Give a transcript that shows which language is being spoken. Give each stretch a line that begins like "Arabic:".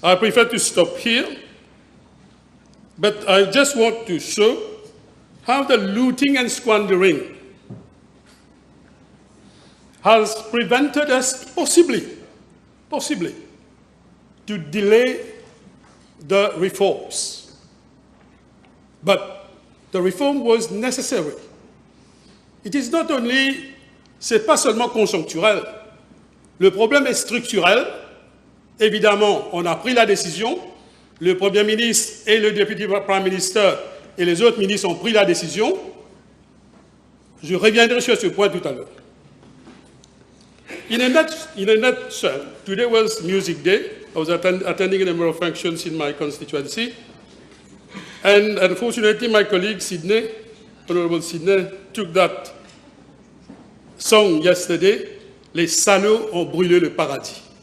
English: I prefer to stop here, but I just want to show how the looting and squandering has prevented us, possibly, to delay the reforms. But the reform was necessary. It is not only,
French: c'est pas seulement conjoncturel. Le problème est structurel. Évidemment, on a pris la décision. Le Premier ministre et le
English: Deputy Prime Minister
French: et les autres ministres ont pris la décision. Je reviendrai sur ce point tout à l'heure.
English: In a nutshell, today was Music Day. I was attending a number of functions in my constituency. And unfortunately, my colleague Sydney, Honorable Sydney, took that song yesterday, Les salauds ont brûlé le paradis.